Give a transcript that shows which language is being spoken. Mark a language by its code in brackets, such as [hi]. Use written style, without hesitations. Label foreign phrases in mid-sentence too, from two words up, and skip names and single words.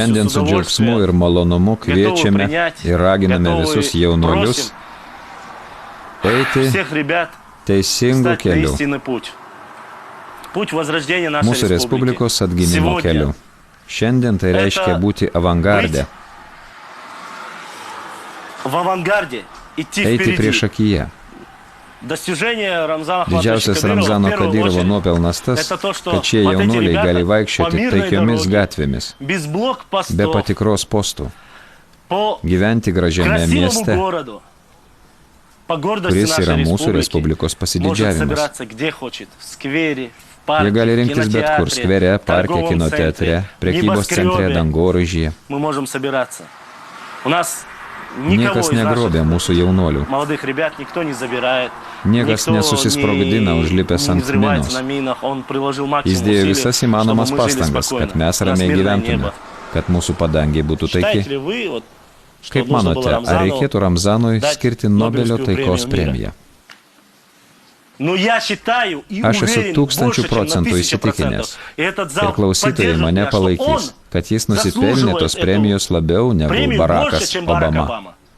[lt] Šiandien [ru] с [lt] su džiaugsmu ir [ru] удовольствием [lt] malonumu kviečiame ir raginame [ru] готовы, [lt] visus jaunuolius eiti [ru] всех ребят [lt] teisingų [ru] стать на [lt] kelių, [ru] истинный путь. Путь возрождения нашей [lt] mūsų [ru] республики. [lt] Respublikos atgimimo [ru] Сегодня [lt] keliu. Šiandien tai reiškia [ru] Это [lt] būti avangarde, [ru] в авангарде, идти [lt] eiti [ru] впереди. [lt] priešakyje. [ru] Достижение Рамзана [lt] Didžiausias [ru] Ахматовича Кадырова, [lt] Ramzano [ru] в первую [lt] Kadyrovo [ru] очередь, [lt] nuopelnas tas, [ru] это то, что [lt] kad šie [ru] вот эти [lt] jaunuoliai [ru] ребята [lt] gali [ru] по [lt] vaikščioti [ru] мирной [lt] taikiomis [ru] дороге, [lt] gatvėmis, [ru] без [lt] be [ru] блокпостов, [lt] patikros postų, [ru] по [lt] gyventi gražiame [ru] красивому [lt] mieste, [ru] городу, по гордости [lt] kuris yra [ru] нашей [lt] mūsų [ru] республики, [lt] Respublikos [ru] может [lt] pasididžiavimas. [ru] собираться где хочет, в сквере, в [lt] Jie [ru] парке, [lt] gali [ru] в [lt] rinktis bet kur - [ru] кинотеатре, [lt] skvere, [ru] в [lt] parke, [ru] торговом [lt] kino [ru] центре, [lt] teatre, [ru] в [lt] prekybos centre, [ru] небоскребе. [lt] dangoraižyje. [ru] Мы можем собираться. У нас никого [lt] Niekas [ru] из [lt] negrobė [ru] наших [lt] mūsų jaunuolių. [ru] молодых ребят никто не забирает. [lt] Niekas [ru] никто [lt] nesusisprogdina užlipęs [ru] не [lt] ant [ru] взрывается [lt] minos. [ru] на минах. Он приложил максимум [lt] Jis dėjo [ru] усилий, [lt] visas įmanomas [ru] чтобы мы жили [lt] pastangas, [ru] спокойно. [lt] kad mes [ru] У нас [lt] ramiai [ru] мирное [lt] gyventume, [ru] небо. [lt] kad mūsų padangiai būtų [ru] Считаете [lt] taiki. [ru] ли вы, вот, что [lt] Kaip [ru] нужно [lt] manote, [ru] было [lt] ar [ru] Рамзану [lt] reikėtų Ramzanui [ru] дать [lt] skirti Nobelio [ru] Nobelskую [lt] taikos [ru] премию [lt] premiją? [ru] мира? Но я считаю и [lt] Aš esu [ru] уверен 1000 больше, чем на [lt] procentų [ru] 1000%. [lt] įsitikinęs. [ru] И этот зал [lt] Ir klausytojai [ru] поддержит [lt] mane [ru] меня, что он [lt] palaikys, kad jis nusipelnė [ru] заслуживает [lt] tos [ru] эту [lt] premijos labiau negu [ru] премию больше, [lt] Barackas [ru] чем Барак [lt] Obama. [ru] Обама.